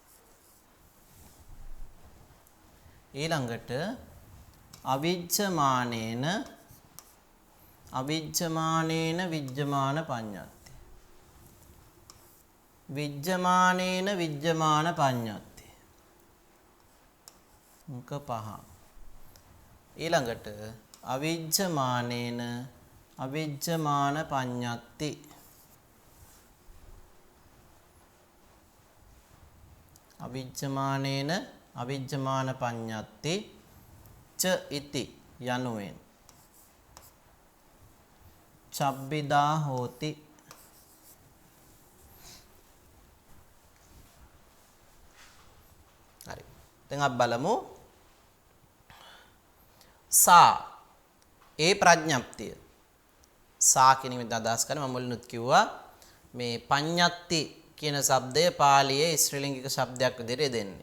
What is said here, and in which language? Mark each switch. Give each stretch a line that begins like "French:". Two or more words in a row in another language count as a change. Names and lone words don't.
Pali: ඊළඟට අවිජ්ජමානේන අවිජ්ජමානේන විජ්ජමාන පඤ්ඤත්ති විජ්ජමානේන විජ්ජමාන පඤ්ඤත්ති අංක 5 ඊළඟට අවිජ්ජමානේන අවිජ්ජමාන පඤ්ඤත්ති අවිජ්ජමානේන අවිජ්ජමාන පඤ්ඤත්ති ච ඉති යනුවෙන් චබ්බිදා හෝති.
Sinhala: හරි. දැන් අපි බලමු සා ඒ ප්‍රඥප්තිය. සා කියන විදිහට අදහස් කරන්නේ මම මුලිනුත් කිව්වා මේ පඤ්ඤත්ති කියන શબ્දය පාලියේ ශ්‍රීලිංගික શબ્දයක් විදිහට දෙන්නේ.